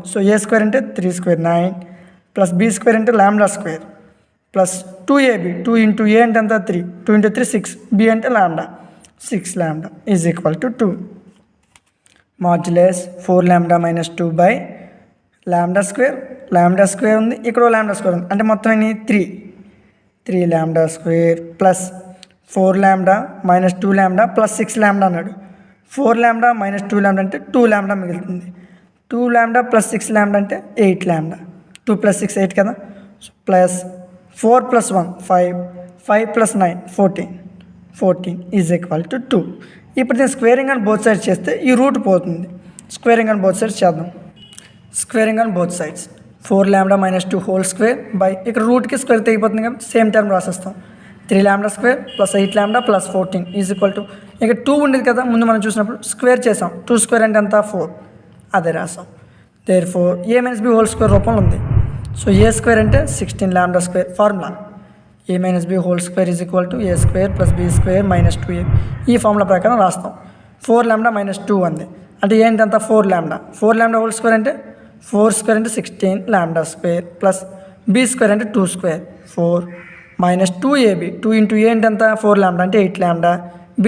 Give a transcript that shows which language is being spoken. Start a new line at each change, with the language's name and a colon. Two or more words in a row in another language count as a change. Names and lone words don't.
Telugu: సో a² అంటే 3² 9 ప్లస్ b² అంటే λ² ప్లస్ 2ab. 2 × a అంటే అంత 3, 2 × 3 6, b అంటే λ 6λ = 2.
English: modulus 4λ - 2 by λ²
Telugu: ఉంది, ఇక్కడ λ² ఉంది అంటే మొత్తం ఎన్ని 3λ² ప్లస్ 4λ - 2λ ప్లస్ 6λ అన్నాడు. 4λ - 2λ అంటే 2λ మిగులుతుంది. 2λ ప్లస్ 6λ అంటే 8λ. 2 + 6 8 కదా, ప్లస్ 4 + 1 5, 5 + 9 14 = 2. ఇప్పుడు నేను
English: squaring on both sides
Telugu: చేస్తే ఈ రూట్ పోతుంది.
English: squaring on both sides
Telugu: చేద్దాం.
English: squaring on both sides 4λ - 2 whole square by
Telugu: ఇక్కడ రూట్కి స్క్వేర్ తెగిపోతుంది కాబట్టి
English: same term
Telugu: రాసేస్తాం. 3λ² ప్లస్ 8λ ప్లస్ 14 = ఇక్కడ 2 ఉండేది కదా ముందు మనం చూసినప్పుడు, స్క్వేర్ చేసాం. 2² అంటే ఎంత 4 అదే రాసాం. దేర్ఫోర్ a - b
English: whole square
Telugu: రూపంలో ఉంది. సో a² అంటే 16λ² ఫార్ములా a - b
English: whole square
Telugu: = a² + b² - 2a. ఈ ఫార్ములా ప్రకారం రాస్తాం. 4 లాంబ్డా మైనస్ 2 అంది అంటే ఏంటంత
English: 4 lambda 4 lambda whole square
Telugu: అంటే 4 స్క్వేర్ అంటే
English: 16 lambda square plus b square
Telugu: అంటే
English: 2 square 4 minus 2ab 2 into a
Telugu: అంటే ఎంత 4 లాంబ్డా అంటే
English: 8 lambda b